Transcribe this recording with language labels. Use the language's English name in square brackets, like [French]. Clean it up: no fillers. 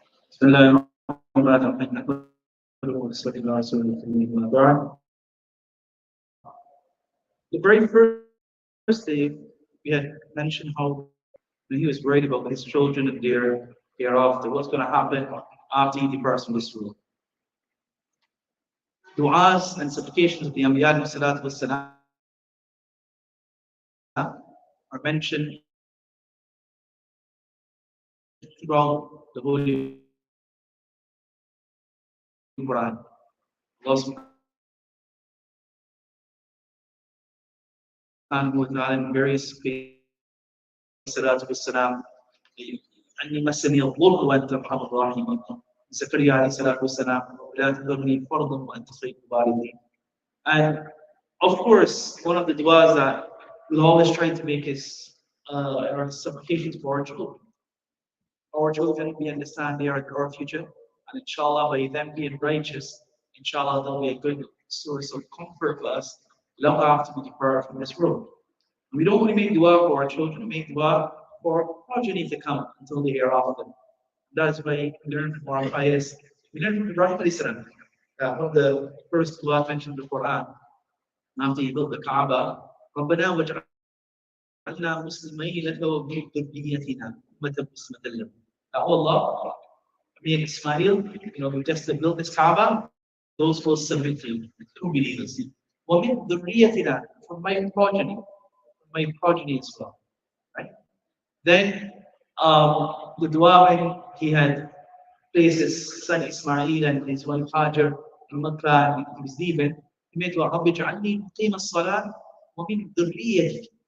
[Arabic] بسم الله الرحمن الرحيم نحمده ونصلي على رسوله الكريم أما بعد. [English] The very first day we had mentioned how he was worried about his children and their hereafter, what's going to happen after he departs from this world. Du'as and supplications of the Anbiya salatu wassalam are mentioned throughout the Holy Quran. Allah subhanahu wa ta'ala in various places, salatu wassalam, [Arabic] أني مسني الضر وأنت أرحم الراحمين. زكريا عليه الصلاة والسلام لا تذرني فرضا وأنت خير الوالدين. [English] And of course, one of the du'as that we'll always try to make is our supplications for our children. Our children, we understand they are our future, and inshallah, by them being righteous, inshallah, they'll be a good source of comfort for us long after we depart from this world. We don't only make dua for our children, we make dua for progeny to come until the hereafter. That's why we learn from our pious. We learn from Ibrahim alayhi salam, one of the first dua mentioned in the Quran. After he built the Kaaba, [Arabic] ربنا وجعلنا مسلمين لك ومن ذريتنا أمة مسلمة لك. [English] Oh Allah, me and Ismail, we just built this Kaaba, those who submit to you, true believers. [Arabic] ومن ذريتنا, [English] from my progeny as well. Right? Then the dua when he had placed his son Ismail and his wife Hajar in Makkah and he was leaving, he made dua, [Arabic] رَبِّ اجْعَلْنِي مُقِيمَ الصَّلَاةِ وَمِنْ ذُرِّيَّتِي.